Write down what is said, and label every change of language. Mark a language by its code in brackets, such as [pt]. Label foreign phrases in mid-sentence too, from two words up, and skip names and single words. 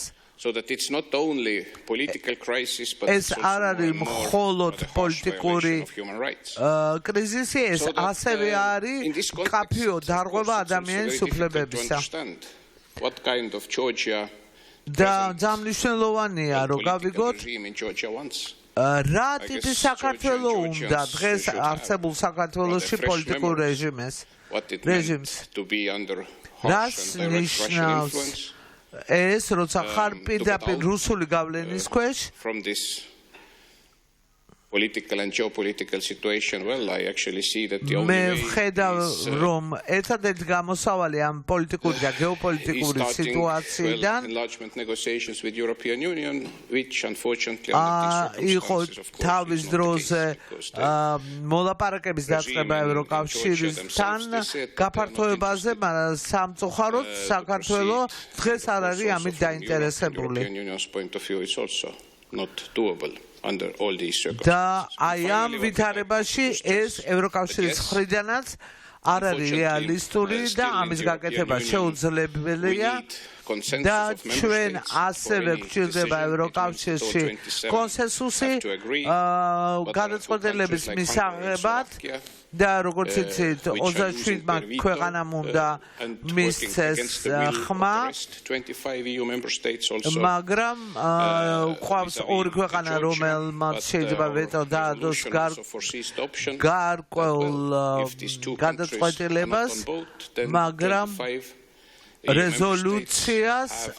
[en] so that it's not only political crisis but [ka] ეს არ არის მხოლოდ პოლიტიკური კრიზისი ეს ასევე არის კაფეო დარღვევა ადამიანის უფლებებისა [en] what kind of Georgia [ka] და ძალიან მნიშვნელოვანია რომ გავიგოთ რა ტიპის საქართველო უნდა დღეს არსებულ საქართველოში პოლიტიკურ რეჟიმს რას ნიშნავს ეს როცა ხარ პირდაპირ რუსული გავლენის ქვეშ [en] political and geopolitical situation well I actually see that the only [ka] მე ვხედავ რომ ერთადერთი გამოსავალი ამ პოლიტიკური და გეოპოლიტიკური სიტუაციიდან [en] enlargement negotiations with European Union which unfortunately [ka] იყო თავის დროზე მოლაპარაკების დაწყება ევროკავშირთან გაფართოებაზე მაგრამ სამწუხაროდ საქართველოს დღეს არ არის ამით დაინტერესებული [en] not doable under all these circumstances. [ka] და აი ამ ვითარებაში ეს ევროკავშირის მხრიდანაც არ არის რეალისტური და ამის გაკეთება შეუძლებელია [en] consensus of member [ka] ჩვენ [en] states [ka] ასევე გვჭირდება ევროკავშირში კონსენსუსი გადაწყვეტილების მისაღებად და როგორც იცით 27-მა ქვეყანამ უნდა მისცეს ხმა მაგრამ ყავს ორი ქვეყანა რომელმაც შეიძლება ვეტო დაადოს გარკვეულ გადაწყვეტილებას მაგრამ rezolutsias